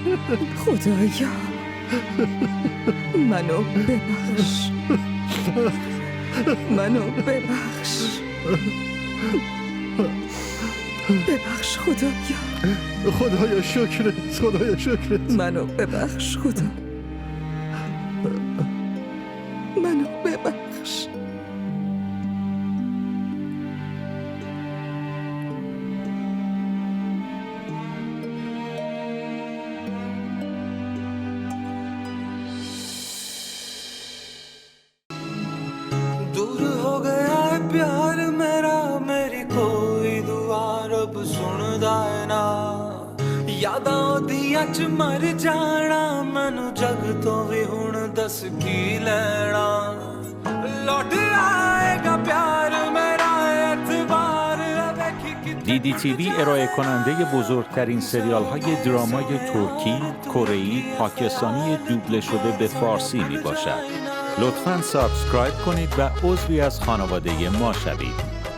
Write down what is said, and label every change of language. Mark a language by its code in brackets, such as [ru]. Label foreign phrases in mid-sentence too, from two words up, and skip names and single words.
[fa] خدایا منو ببخش، منو ببخش، ببخش خدایا. خدایا شکرت، خدایا شکرت. منو ببخش خدا، منو ببخش. [pa] ਦੂਰ ਹੋ ਗਿਆ ਹੈ ਪਿਆਰ ਮੇਰਾ, ਮੇਰੀ ਕੋਈ ਦੁਆ ਰੱਬ ਸੁਣਦਾ ਹੈ ਨਾ। ਯਾਦਾਂ ਓਦੀਆਂ ਚ ਮਰ ਜਾਣਾ, ਮੈਨੂੰ ਜੱਗ ਤੋਂ ਵੀ ਹੁਣ ਦੱਸ ਕੀ ਲੈਣਾ। ਲੌਟ ਆਏਗਾ ਪਿਆਰ ਮੇਰਾ, [fa] DDTV ارائه کننده بزرگترین سریال های درامای ترکی، کره‌ای، پاکستانی دوبله شده به فارسی می باشد. لطفاً سابسکرایب کنید و عضوی از خانواده ما شوید.